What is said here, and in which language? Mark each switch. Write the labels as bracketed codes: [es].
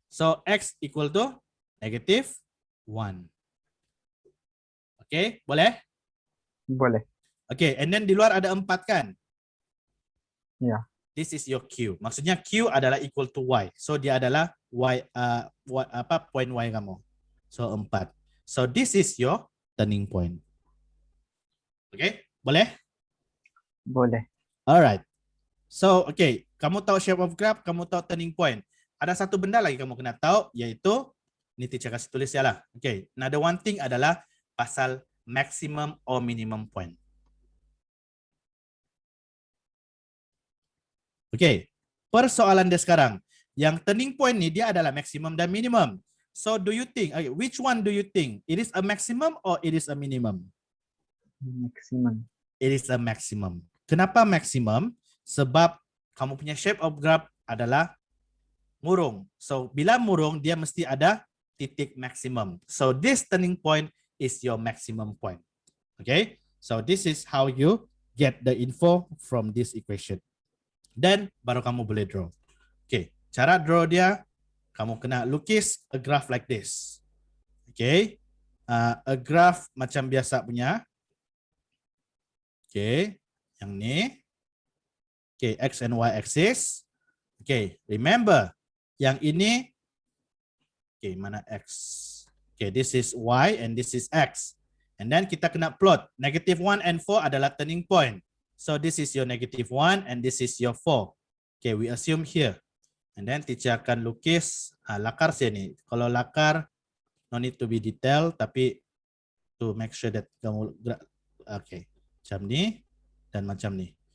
[en] So, X equal to negative 1. Okay, boleh? [ms] Boleh. Okay, and then di luar ada 4 kan? Ya. [en] This is your Q. [ms] Maksudnya Q adalah equal to Y. So dia adalah Y, point Y kamu. [en] So 4. So this is your turning point. [ms] Okay, boleh? Boleh. [en] Alright. So, okay, [ms] kamu tahu [en] shape of graph, kamu tahu turning point. [ms] Ada satu benda lagi kamu kena tahu, yaitu, ini teacher kasih tulis ya lah. [en] Okay, another one thing [ms] adalah pasal [en] maximum or minimum point. [ms] Okay, persoalan dia sekarang. Yang turning point ni dia adalah maximum dan minimum. [en] So, do you think, okay, which one do you think? It is a maximum or it is a minimum? Maximum. It is a maximum. [ms] Kenapa [en] maximum? [ms] Sebab kamu punya shape of graph adalah murung. So, bila murung, dia mesti ada titik maksimum. [en] So, this turning point is your maximum point. Okay? So, this is how you get the info from this equation. Then, [ms] baru kamu boleh [en] draw. Okay, [ms] cara draw dia, kamu kena lukis [en] a graph like this. Okay? A graph [ms] macam biasa punya. Okay, yang ni. [en] Okay, X and Y axis. Okay, remember, yang ini, okay, mana X? Okay, this is Y and this is X. And then [ms] kita kena [en] plot. -1 and 4 adalah turning point. So this is your -1 and this is your 4. Okay, we assume here. And then [ms] teacher akan lukis lakar sini. [en] Kalau lakar, no need to be detailed, tapi to make sure that kamu, okay, [ms] macam ni dan macam ni.